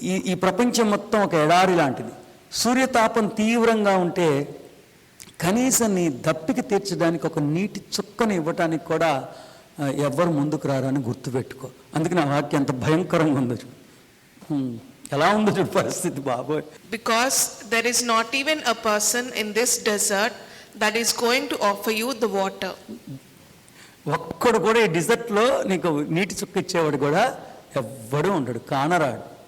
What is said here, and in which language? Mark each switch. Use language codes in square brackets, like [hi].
[te] ఈ ప్రపంచం మొత్తం ఒక ఎడారి లాంటిది. సూర్యతాపం తీవ్రంగా ఉంటే కనీసం నీ దప్పికి తీర్చడానికి ఒక నీటి చుక్కని ఇవ్వటానికి కూడా ఎవ్వరు ముందుకు రారని గుర్తుపెట్టుకో. అందుకే నా వాక్యం ఎంత భయంకరంగా ఉందో చూడు, ఎలా ఉందో చూడు పరిస్థితి బాబోయ్. [en] Because there is not even a person in this desert that is going to offer you the water. [te] ఒక్కడు కూడా ఈ డిజర్ట్లో నీకు నీటి చుక్క ఇచ్చేవాడు కూడా ఎవ్వడూ ఉండడు, కానరాడు.